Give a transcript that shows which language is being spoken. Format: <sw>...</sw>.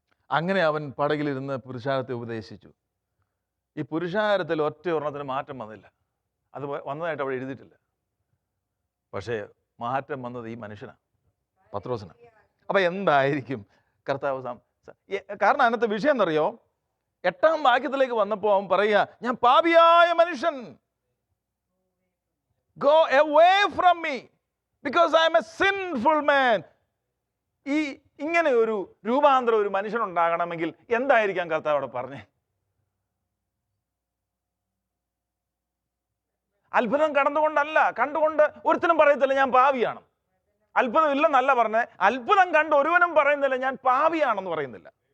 <ml>അങ്ങനെ അവൻ പടകിലിരുന്ന് പുരുഷാരത്തെ ഉപദേശിച്ചു. ഈ പുരുഷാരത്തിൽ ഒറ്റ ഒരെണ്ണത്തിന് മാറ്റം വന്നില്ല. അത് വന്നതായിട്ട് അവിടെ എഴുതിയിട്ടില്ല. പക്ഷേ മാറ്റം വന്നത് ഈ മനുഷ്യനാണ്, പത്രോസിനാണ്. അപ്പം എന്തായിരിക്കും കർത്താവ്? കാരണം അതിനകത്ത് വിഷയം എന്നറിയോ? 8-ാം വാക്യത്തിലേക്ക് വന്നപ്പോൾ അവൻ പറയുക, ഞാൻ പാപിയായ മനുഷ്യൻ,</ml> <en>go away from me because I am a sinful man.</en> <ml>ഇങ്ങനെ ഒരു രൂപാന്തരം ഒരു മനുഷ്യനുണ്ടാകണമെങ്കിൽ എന്തായിരിക്കാം കർത്താവ് അവിടെ പറഞ്ഞേ? അത്ഭുതം കണ്ടുകൊണ്ട് ഒരുത്തനും പറയത്തില്ല ഞാൻ പാപിയാണ്. അത്ഭുതം ഇല്ലെന്നല്ല പറഞ്ഞേ, അത്ഭുതം കണ്ട് ഒരുവനും പറയുന്നില്ല ഞാൻ പാപിയാണെന്ന് പറയുന്നില്ല.</ml>